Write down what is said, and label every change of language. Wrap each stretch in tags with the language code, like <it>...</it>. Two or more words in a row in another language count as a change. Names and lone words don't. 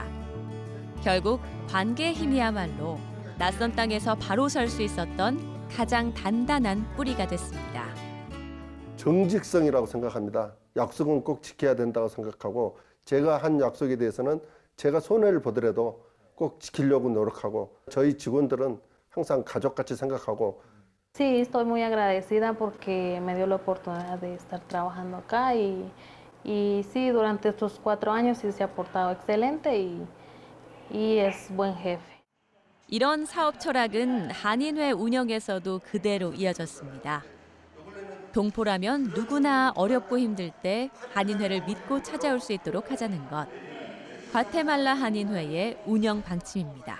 <ko>결국 관계의 힘이야말로 낯선 땅에서 바로 설 수 있었던 가장 단단한 뿌리가 됐습니다. 정직성이라고 생각합니다. 약속은 꼭 지켜야 된다고 생각하고 제가 한 약속에 대해서는 제가 손해를 보더라도 꼭 지키려고 노력하고 저희 직원들은 항상 가족같이 생각하고.</ko> <es>Sí, estoy muy agradecida porque me dio la oportunidad de estar trabajando acá y sí, durante estos 4 años sí se ha portado excelente y es buen jefe.</es> <ko>이런 사업 철학은 한인회 운영에서도 그대로 이어졌습니다. 동포라면 누구나 어렵고 힘들 때 한인회를 믿고 찾아올 수 있도록 하자는 것. 과테말라 한인회의 운영 방침입니다.</ko>